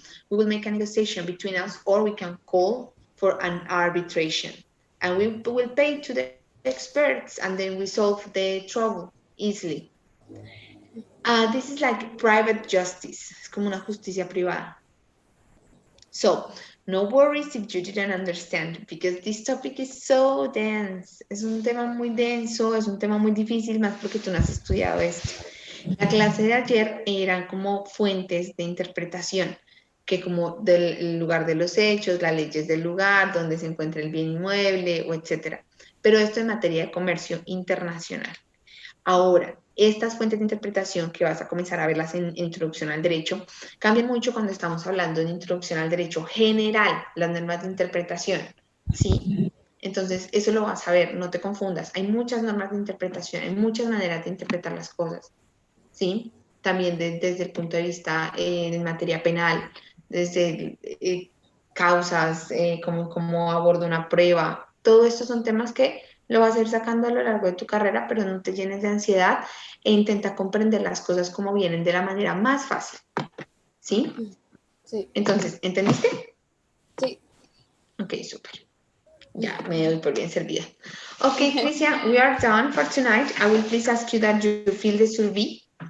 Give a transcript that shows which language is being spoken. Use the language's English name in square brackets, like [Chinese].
[English] We will make a negotiation between us, or we can call for an arbitration, and we will pay to the experts, and then we solve the trouble easily. This is like private justice, [Spanish] es como una justicia privada. [English] So, no worries if you didn't understand, because this topic is so dense. [Spanish] Es un tema muy denso, es un tema muy difícil, más porque tú no has estudiado esto. La clase de ayer eran como fuentes de interpretación, que como del lugar de los hechos, las leyes del lugar, donde se encuentra el bien inmueble, o etcétera. Pero esto en materia de comercio internacional. Ahora, estas fuentes de interpretación que vas a comenzar a verlas en Introducción al Derecho, cambian mucho cuando estamos hablando de Introducción al Derecho general, las normas de interpretación, ¿sí? Entonces, eso lo vas a ver, no te confundas. Hay muchas normas de interpretación, hay muchas maneras de interpretar las cosas, ¿sí? También desde el punto de vista en materia penal, desde causas, cómo aborda una prueba. Todo esto son temas que lo vas a ir sacando a lo largo de tu carrera, pero no te llenes de ansiedad e intenta comprender las cosas como vienen de la manera más fácil. ¿Sí? Sí. Entonces, ¿entendiste? Sí. Ok, súper. Ya me doy por bien servida. [English] Okay, Christian, we are done for tonight. I will please ask you that you fill the survey.